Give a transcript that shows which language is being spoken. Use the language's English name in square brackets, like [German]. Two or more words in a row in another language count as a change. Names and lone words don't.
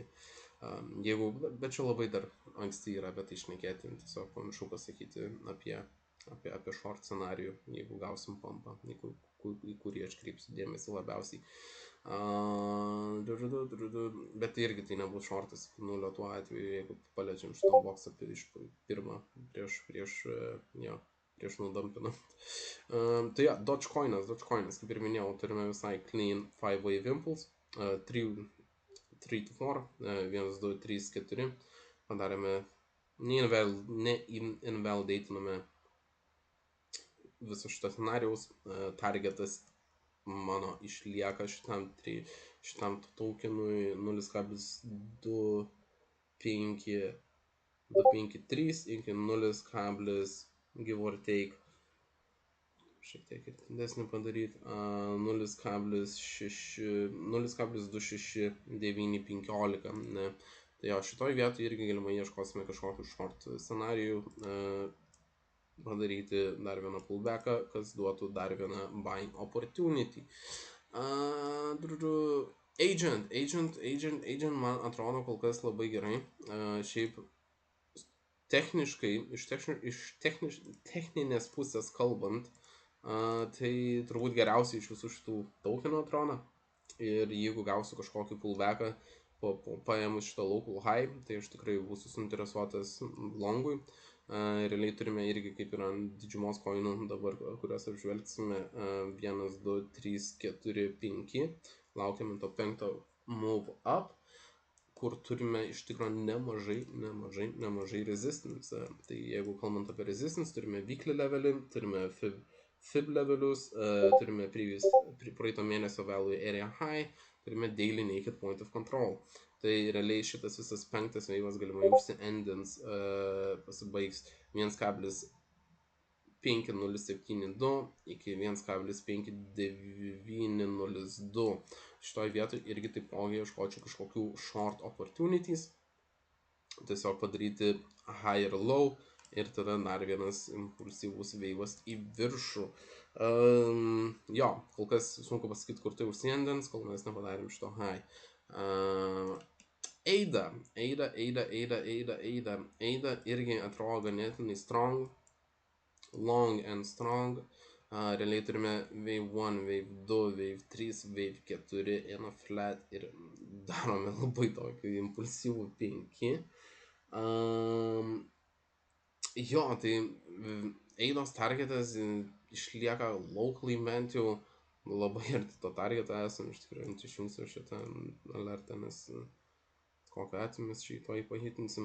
[Lithuanian] Bet čia labai dar anksti yra apie tai šnekėti, tiesiog pamiršau pasakyti apie short scenarijų, jeigu gausim pumpą, į kurį aš kreipsiu dėmesį labiausiai. Bet tai irgi tai nebus shortas iki nulio tuo atveju, jeigu paliečiam šitą boksą iš pirmą prieš nudampinam. Tai ja, Dogecoinas, kaip ir minėjau, turime visai [English] clean 5-wave impulse, [Lithuanian] 3 to 4, 1, 2, 3, 4, padarėme, neinvalidatiname viso šito scenarijaus, targetas mano išlieka šitam tokenui 0,253 iki 0, [English] give or take, [Lithuanian] šiek tiek ir didesnį padaryti, 0,26915, ne. Tai jo, šitoj vietoj irgi galimai ieškosime kažkokių short scenarijų. padaryti dar vieną pullbacką, kas duotų dar vieną [English] buying opportunity. [Lithuanian] Agent man atrodo kol kas labai gerai. Šiaip techniškai, techninės pusės kalbant, tai turbūt geriausiai iš visų šitų tokenų atrodo. Ir jeigu gausiu kažkokį pullbacką paėmus šitą [English] local high, [Lithuanian] tai aš tikrai būsiu suinteresuotas longui. Realiai turime irgi kaip ir ant didžiumos koinų dabar, kuriuos apžvelgsime, 1, 2, 3, 4, 5. Laukiame to 5 [English] move up, [Lithuanian] kur turime iš tikrųjų nemažai resistance. Tai jeigu kalbant apie resistance, turime weekly levelį, turime fib levelius, turime praeito mėnesio [English] value area high, [Lithuanian] turime [English] daily naked point of control. [Lithuanian] Tai realiai šitas visas 5 veivas galimai užsiendins, pasibaigs 1,5072 iki 1,5902. Šitoj vietoj irgi taipogi ieškočiau kažkokių [English] short opportunities, [Lithuanian] tiesiog padaryti high ir low ir tada dar vienas impulsyvus veivas į viršų. Jo, kol kas sunku pasakyti, kur tai užsiendins, kol mes nepadarėm šito high. Eida irgi atrodo ganėtinai [English] strong, long and strong. [Lithuanian] Realiai turime [English] wave 1, wave 2, wave 3, wave 4 [Lithuanian] eno flat ir darome labai tokį impulsyvų 5. Jo, tai eidos targetas išlieka locally bent jau labai arti to targetą esam, iš tikrųjų išjungsiu šitą alertą, nes kokią atveju mes šitą pahitinsim.